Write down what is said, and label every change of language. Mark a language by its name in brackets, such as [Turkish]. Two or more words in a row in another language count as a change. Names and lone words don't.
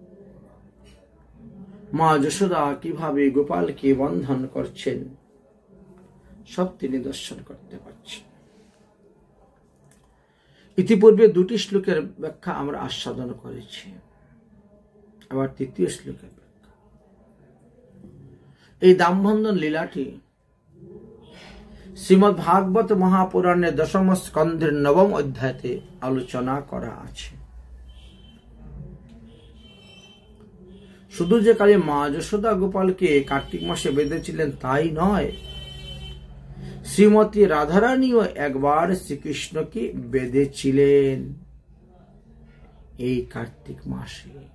[Bangla] মা যশোদা কিভাবে গোপালকে বন্ধন করছেন সব তিনি দর্শন করতে পাচ্ছেন। ইতিপূর্বে দুটি শ্লোকের ব্যাখ্যা আমরা আস্বাদন করেছি। আবার তৃতীয় শ্লোকের ব্যাখ্যা। এই দামবন্ধন লীলাটি শ্রীমদ্ ভাগবত মহাপুরাণের দশম স্কন্ধের নবম অধ্যায়তে আলোচনা করা আছে। শুধু যে কালে মা যশোদা গোপালকে কার্তিক মাসে বেঁধেছিলেন তাই নয়, শ্রীমতী রাধারানীও একবার শ্রীকৃষ্ণকে বেঁধেছিলেন এই কার্তিক মাসে।